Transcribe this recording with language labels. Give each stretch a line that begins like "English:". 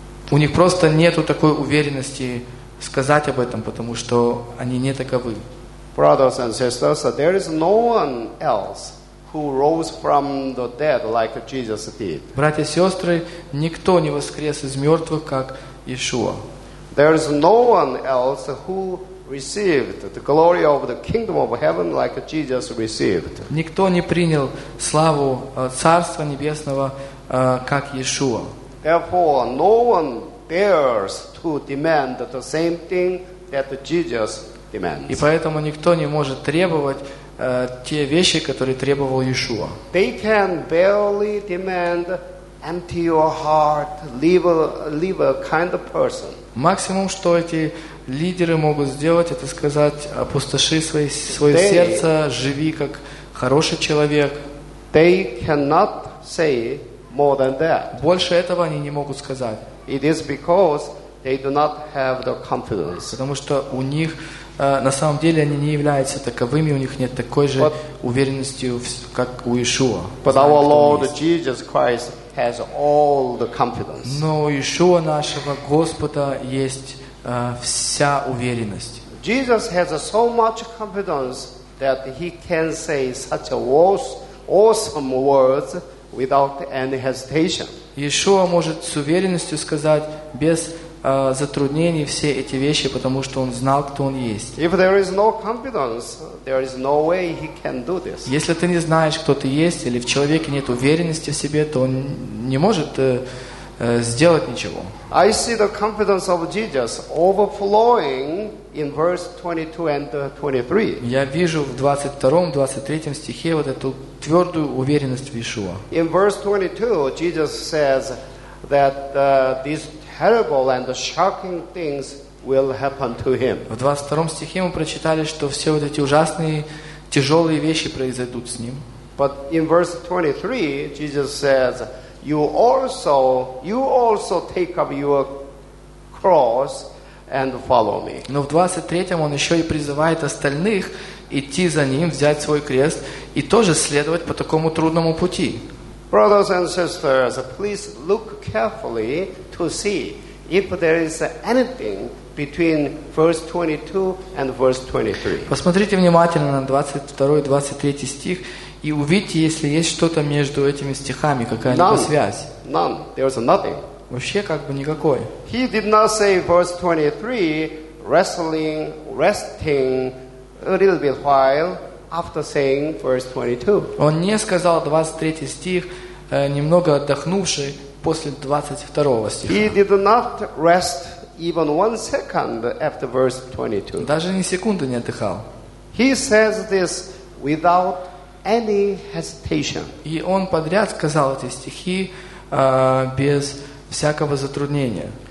Russian: У них просто нету такой уверенности сказать об этом, потому что они не таковы.
English: Brothers and sisters, there is no one else who rose from the dead like Jesus did.
Russian: Братья и сестры, никто не воскрес из мертвых, как Иешуа.
English: There is no one else who received the glory of the kingdom of heaven like Jesus received.
Russian: Никто не принял славу Царства Небесного, как Иешуа.
English: Therefore, no one dares to demand the same thing that Jesus demands.
Russian: И поэтому никто не может требовать те вещи, которые требовал Иешуа.
English: They can barely demand empty your heart, leave a kind of person.
Russian: Максимум, что эти лидеры могут сделать, это сказать, опустоши свое сердце, живи как хороший человек.
English: They cannot say more than that.
Russian: Больше этого они не могут сказать.
English: It is because they do not have the confidence.
Russian: Потому что у них, на самом деле, они не являются таковыми, у них нет такой же уверенности, как у Иешуа.
English: But our Lord Jesus Christ has all the confidence.
Russian: Но у Иешуа нашего Господа есть вся уверенность.
English: Jesus has so much confidence that he can say such awesome words without any hesitation.
Russian: Иешуа может с уверенностью сказать без затруднений все эти вещи, потому что он знал, кто он есть.
English: If there is no confidence, there is no way he can do this.
Russian: Если ты не знаешь, кто ты есть, или в человеке нет уверенности в себе, то он не может сделать ничего.
English: I see the confidence of Jesus overflowing in verse 22 and 23.
Russian: Я вижу в 22-м, 23-м стихе вот эту твердую уверенность в Иешуа.
English: In verse 22, Jesus says that this terrible and shocking things will happen to him.
Russian: В 22 стихе мы прочитали, что все вот эти ужасные, тяжелые вещи произойдут с ним.
English: But in verse 23, Jesus says, you also take up your cross and follow me.
Russian: Но в 23 он еще и призывает остальных идти за ним, взять свой крест и тоже следовать по такому трудному пути.
English: Brothers and sisters, please look carefully to see if there is anything between verse 22 and verse 23.
Russian: Посмотрите внимательно на 22 и 23 стих и увидите, если есть что-то между этими стихами, какая-либо связь.
English: None. There is nothing.
Russian: Вообще как бы никакой.
English: He did not say verse 23, wrestling, resting, a little bit while after saying verse 22.
Russian: Он не сказал 23 стих, немного отдохнувший после 22 стиха.
English: He did not rest even one second after verse 22.
Russian: Даже ни секунды не отдыхал.
English: He says this without any hesitation.
Russian: И он подряд сказал эти стихи без всякого затруднения.